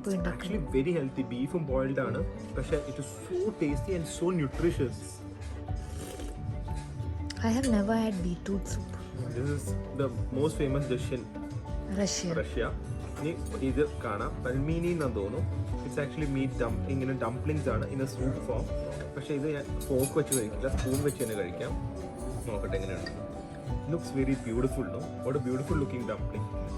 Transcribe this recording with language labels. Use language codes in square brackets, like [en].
[en] Actually very healthy. [ml] ബീഫും boiled ആണ്, [en] പക്ഷേ it is so tasty and so nutritious. I have never had beetroot soup. This is the most famous dish in Russia. [ml] ഇനി ഇത് കാണാം, പൽമീനി എന്നാണ് തോന്നുന്നു. [en] it's actually meat [ml] ഇങ്ങനെ dumplings ആണ് [en] In a soup form. [ml] പക്ഷേ ഇത് ഞാൻ ഫോക്ക് വെച്ച് കഴിക്കില്ല, സ്പൂൺ വെച്ച് തന്നെ കഴിക്കാം. നോക്കട്ടെ എങ്ങനെയാണ്. [en] Looks very beautiful. No, what a beautiful looking dumpling.